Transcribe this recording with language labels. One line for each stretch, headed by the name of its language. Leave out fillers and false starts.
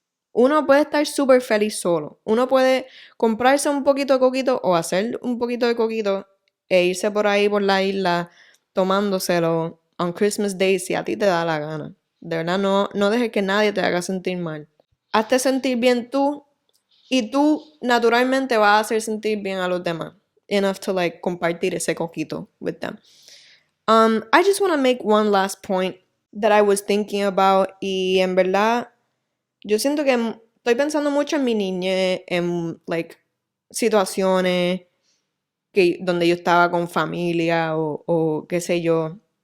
Spanish: Uno puede estar súper feliz solo. Uno puede comprarse un poquito de coquito o hacer un poquito de coquito e irse por ahí por la isla tomándoselo
English: on Christmas Day
Spanish: si a ti te da la gana. De verdad, no dejes que nadie te haga sentir mal. Hazte sentir bien tú y tú naturalmente vas a hacer sentir bien a los demás.
English: Enough to like
Spanish: compartir ese coquito
English: with them. I just want to make one last point that I was thinking about
Spanish: y en verdad yo siento que estoy pensando mucho en mi niñez, en like situaciones donde yo estaba con familia o qué sé yo.